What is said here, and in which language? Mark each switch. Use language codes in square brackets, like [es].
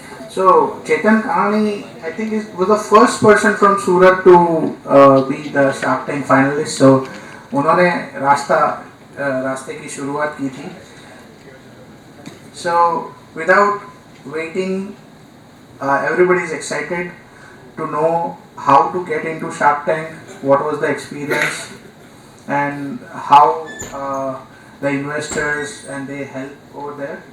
[en] So Chetan Kanani, I think, was the first person from Surat to be the Shark Tank finalist. [hi] So उन्होंने रास्ते की शुरुआत की थी. [en] So without waiting, everybody is excited to know how to get into Shark Tank, what was the experience, and how the investors and they help over there.